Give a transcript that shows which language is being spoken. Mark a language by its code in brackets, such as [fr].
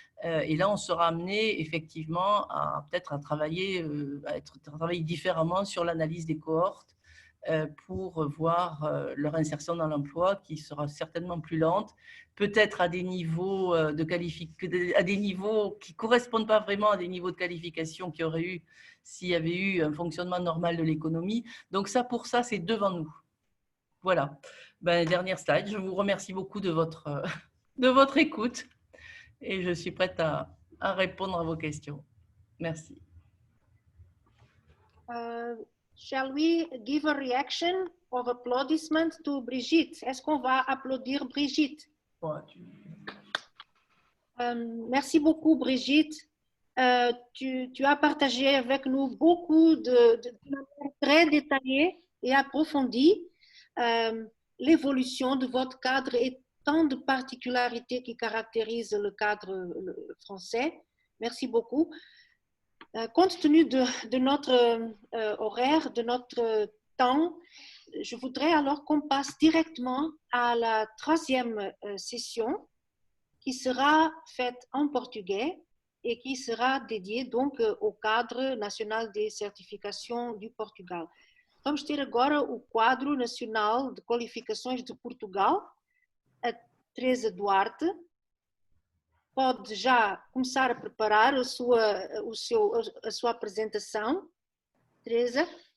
[fr] Et là, on sera amené effectivement peut-être à travailler différemment sur l'analyse des cohortes pour voir leur insertion dans l'emploi qui sera certainement plus lente, peut-être à des niveaux à des niveaux qui ne correspondent pas vraiment à des niveaux de qualification qu'il y aurait eu s'il y avait eu un fonctionnement normal de l'économie. Donc ça, pour ça, c'est devant nous. Voilà, dernière slide. Je vous remercie beaucoup de votre écoute et je suis prête à répondre à vos questions. Merci. [en] Shall we give a reaction of applaudissement to Brigitte? [fr] Est-ce qu'on va applaudir Brigitte? Merci beaucoup, Brigitte. Tu as partagé avec nous beaucoup de manière très détaillée et approfondie l'évolution de votre cadre et tant de particularités qui caractérisent le cadre français. Merci beaucoup. Compte tenu de notre horaire, de notre temps, je voudrais alors qu'on passe directement à la troisième session qui sera faite en portugais et qui sera dédiée donc au cadre national de certificação du Portugal. [pt] Vamos ter agora o quadro nacional de qualificações de Portugal. A Teresa Duarte pode já começar a preparar a sua apresentação. Teresa?